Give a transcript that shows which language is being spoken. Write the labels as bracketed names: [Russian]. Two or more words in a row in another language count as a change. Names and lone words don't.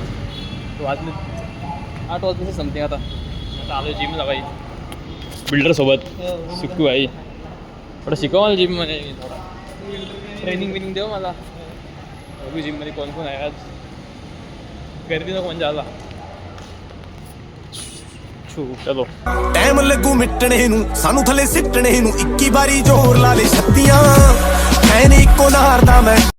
[Marathi] वाजले 8 वाजले समथिंग. आता आलो जिमला भाई बिल्डरसोबत. सुक्कू भाई थोडं शिकव मला जिममध्ये, थोडं ट्रेनिंग बिनिंग देऊ मला. बघू जिममध्ये कोण कोण आहे आज. गर्दी नको म्हणजे आला. चलो [Punjabi] ਟਾਈਮ ਲੱਗੂ ਮਿਟਣੇ ਨੂੰ ਸਾਨੂੰ ਥੱਲੇ ਸਿੱਟਣੇ ਨੂੰ 21 ਵਾਰੀ ਜ਼ੋਰ ਲਾ ਲੈ ਛੱਤੀਆਂ ਐ ਨੀ ਇੱਕੋ ਨਾਰ ਦਾ ਮੈਂ